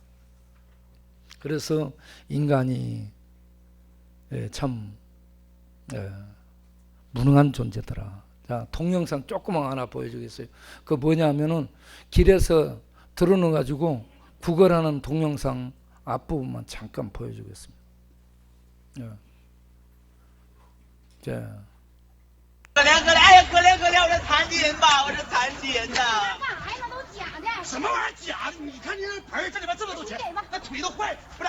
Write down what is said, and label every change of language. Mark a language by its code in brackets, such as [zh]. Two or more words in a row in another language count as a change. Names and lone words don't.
[ko] 그래서 인간이 참 무능한 존재더라. 자, 동영상 조그만 하나 보여주겠어요. 그 뭐냐면은 길에서 들어놓아가지고 구걸하는 동영상 앞부분만 잠깐 보여주겠습니다. 자. [zh] 可怜，我是残疾人吧，我是残疾人呐。干孩子都假的。什么玩意儿假的？你看你那盆儿，这里边这么多钱，那腿都坏了，不是？